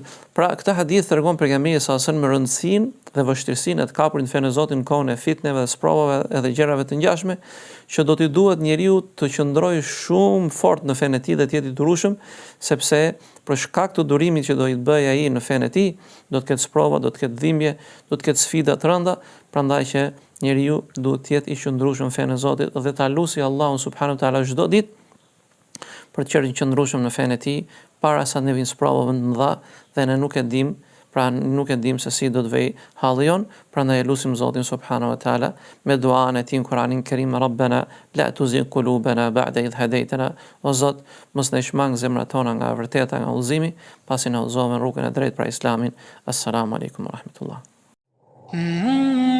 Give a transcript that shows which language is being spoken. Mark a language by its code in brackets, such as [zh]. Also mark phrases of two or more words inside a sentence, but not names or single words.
[sq] Pra këtë hadith tregon pejgamberi [ar] صلى الله عليه وسلم [sq] me rëndësinë dhe vështirësinë e të kapurit në fenë e Zotit në kohën e fitneve dhe sprovave edhe gjërave të ngjashme, që do t'i duhet njeriu të qëndrojë shumë fort në fenë e tij dhe të jetë i durueshëm, sepse për shkak të durimit që do i bëjë ai në fenë e tij, do të ketë sprova, do të ketë dhimbje, do të ketë sfida të rënda, prandaj që njeriu duhet të jetë i qëndrueshëm në fenë e Zotit dhe ta lusi Allahun [ar] سبحانه وتعالى [sq] çdo ditë për të qenë i qëndrueshëm në fenë e tij para sa ne vinë sprova më të mëdha dhe ne nuk e dim, pra nuk e dim se si do të vej halli jon, prandaj lutim Zotin [ar] سبحانه وتعالى [sq] me duan e tij në Kur'anin Kerim: [ar] ربنا لا تزغ قلوبنا بعد إذ هديتنا. [sq] O Zot, mos na shmang zemrat tona nga e vërteta, nga udhëzimi, pasi na udhëzove në rrugën e drejtë pra Islamin. [ar] السلام عليكم ورحمة الله.